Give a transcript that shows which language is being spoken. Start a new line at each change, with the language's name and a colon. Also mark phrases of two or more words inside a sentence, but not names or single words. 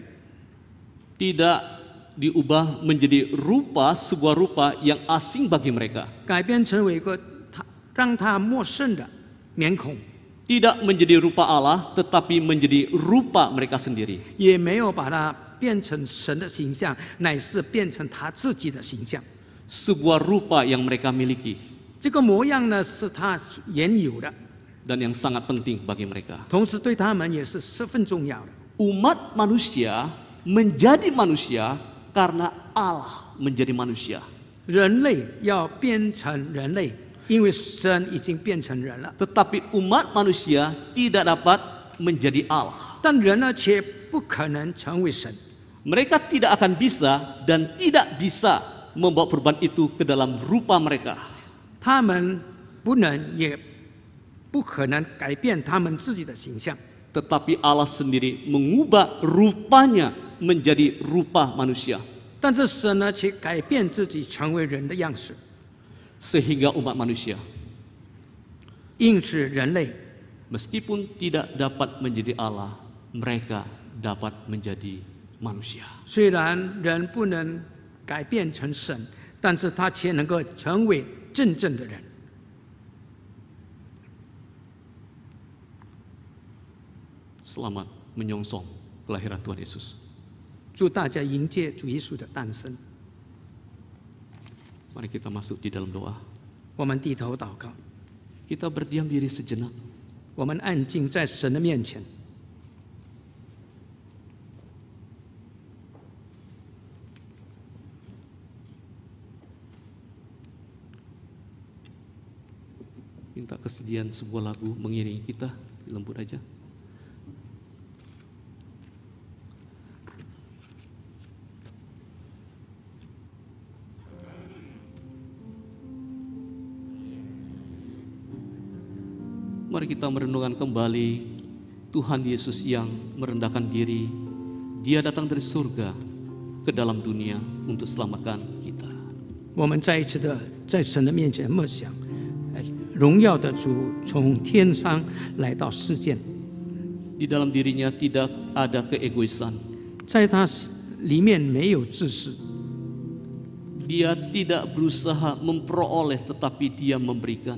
Indonesian: Tidak diubah menjadi sebuah rupa yang asing bagi mereka.
Chinese: 改变成为一个让他陌生的面孔，
Indonesian: Tidak menjadi rupa Allah, tetapi menjadi rupa mereka sendiri.
Chinese: 也没有把它变成神的形象，乃是变成他自己的形象。
Indonesian: Sebuah rupa yang mereka miliki
Chinese: 这个模样呢，是他原有的，
Indonesian: dan yang sangat penting bagi mereka.
Chinese: 同时对他们也是十分重要的。
Indonesian: Umat manusia menjadi manusia karena Allah menjadi manusia.
Chinese: 人类要变成人类，因为神已经变成人了。
Indonesian: Tetapi umat manusia tidak dapat menjadi Allah.
Chinese: 但人呢，却不可能成为神。
Indonesian: Mereka tidak akan bisa dan tidak bisa membawa perubahan itu ke dalam rupa mereka.
Chinese: 他们不能也不可能改变他们自己的形象，
Indonesian: Tetapi Allah sendiri mengubah rupanya menjadi rupa manusia.
Chinese: 但是神呢，却改变自己成为人的样式，
Indonesian: Sehingga umat manusia,
Chinese: 因此人类
Indonesian: meskipun tidak dapat menjadi Allah, mereka dapat menjadi manusia.
Chinese: 虽然人不能改变成神，但是他却能够成为真正的人。
Indonesian: Selamat menyongsong kelahiran Tuhan Yesus.
Chinese: 祝大家迎接主耶稣的诞生。
Indonesian: Mari kita masuk di dalam doa.
Chinese: 我们低头祷告，
Indonesian: Kita berdiam diri sejenak.
Chinese: 我们安静在神的面前。
Indonesian: Minta kesediaan sebuah lagu mengiringi kita, lembut aja. Mari kita merenungkan kembali Tuhan Yesus yang merendahkan diri. Dia datang dari surga ke dalam dunia untuk selamatkan kita.
Chinese: 我们再一次的在神的面前默想，荣耀的主从天上来到世间，
Indonesian: Di dalam dirinya tidak ada keegoisan.
Chinese: 在他里面没有自私，
Indonesian: Dia tidak berusaha memperoleh, tetapi dia memberikan.